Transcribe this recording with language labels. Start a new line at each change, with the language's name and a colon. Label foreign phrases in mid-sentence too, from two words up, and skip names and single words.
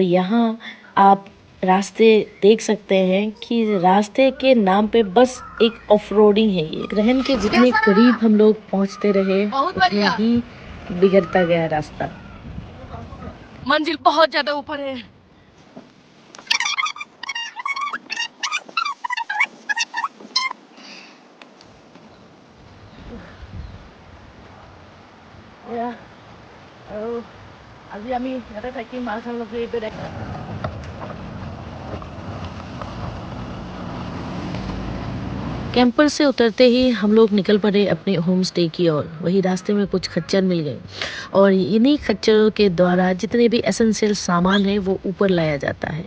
Hindi: तो यहाँ आप रास्ते देख सकते हैं कि रास्ते के नाम पे बस एक
English: off roading
Hindi: है। ये ग्रहण के जितने करीब हम लोग पहुंचते रहे उतना ही बिगड़ता गया रास्ता। मंजिल बहुत ज्यादा ऊपर है।
Assamese: আজি আমি ইয়াতে থাকিম মাছলৈকে এইটো দেখ।
Hindi: कैंपर से उतरते ही हम लोग निकल पड़े अपने होम स्टे की ओर। वही रास्ते में कुछ खच्चर मिल गए और इन्हीं खच्चरों के द्वारा जितने भी एसेंशियल सामान है वो ऊपर लाया जाता है।